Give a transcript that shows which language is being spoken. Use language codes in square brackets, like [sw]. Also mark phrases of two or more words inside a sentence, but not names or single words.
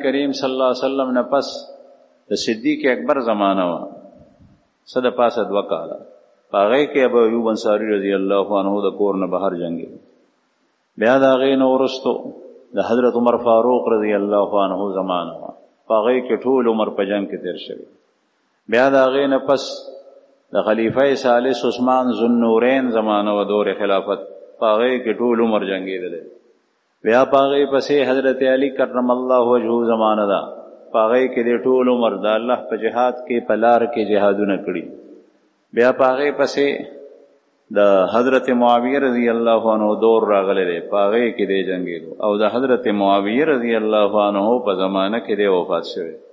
[ps] کریم [ar] صلی الله علیه وسلم [ps] نه پس د صدیق اکبر زمانہ و صد پاسه 2 کاله هغه کې ابو ایوب انصاری [ar] رضی الله عنه [ps] د کور نه بهر جنگي بیا دا غي نو ورستو د حضرت عمر فاروق [ar] رضی الله عنه [ps] زمانہ و هغه کې ټول عمر په جنگ کې تیر شوی بیا دا غي نه پس د خلیفہ ثالث عثمان ذوالنورین زمانہ و دور خلافت هغه کې ټول عمر جنگیدل بیا پاغه پسې حضرت علی [ar] کرم الله وجهه [ps] زمانہ دا پاغه کې د ټول عمر د الله په جهاد کې پلار کې جهادونه کړی بیا پاغه پسې د حضرت معاویه [ar] رضی الله عنه [ps] دور راغلی دی، پاغه کې دی جنگیدو، او د حضرت معاویه [ar] رضی الله عنه [ps] په زمانه کې دی وفات شوی.